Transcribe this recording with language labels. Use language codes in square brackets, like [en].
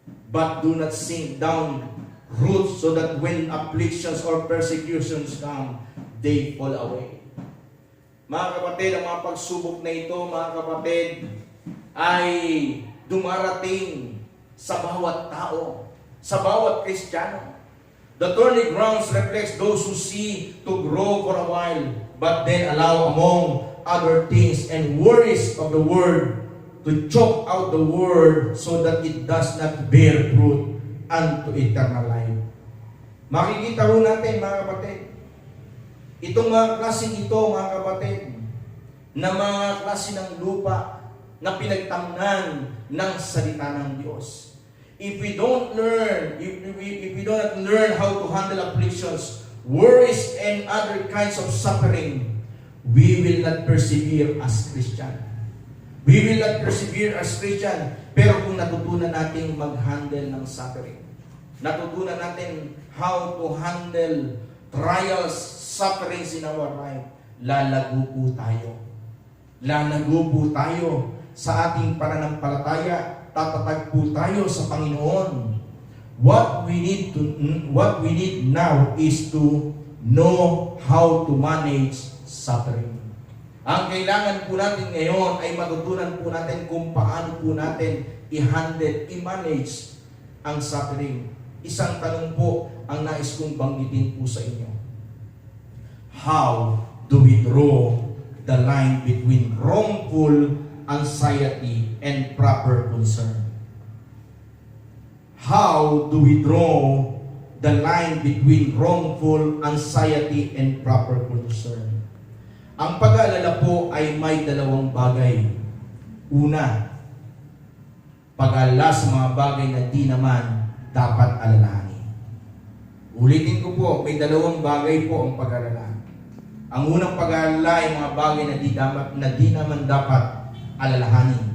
[en] But do not sink down roots so that when afflictions or persecutions come, they fall away. [tl] Mga kapatid, ang mga pagsubok na ito, mga kapatid, ay dumarating sa bawat tao, sa bawat Kristiyano. [en] The thorny grounds reflects those who see to grow for a while, but then allow among other things and worries of the word to choke out the word so that it does not bear fruit unto eternal life. [tl] Makikita ho natin, mga kapatid, itong mga klaseng ito, mga kapatid, na mga klase ng lupa na pinagtamnan ng salita ng Diyos. [en] If we don't learn, if we don't learn how to handle afflictions, worries, and other kinds of suffering, we will not persevere as Christian. We will not persevere as Christian. [tl] Pero kung natutunan natin mag-handle ng suffering, natutunan natin [en] how to handle trials, sufferings in our life, [tl] lalago po tayo. Lalago po tayo sa ating pananampalataya, tatatag po tayo sa Panginoon. [en] What we need now is to know how to manage suffering. [tl] Ang kailangan po natin ngayon ay matutunan po natin kung paano po natin i-handle, i-manage ang suffering. Isang tanong po ang nais kong banggitin po sa inyo. [en] How do we draw the line between wrongful anxiety and proper concern? How do we draw the line between wrongful anxiety and proper concern? [tl] Ang pag-aalala po ay may dalawang bagay. Una, pag-aalala sa mga bagay na di naman dapat alalahanin. Ulitin ko po, may dalawang bagay po ang pag-aalala. Ang unang pag-aalala ay mga bagay na di naman dapat alalahanin.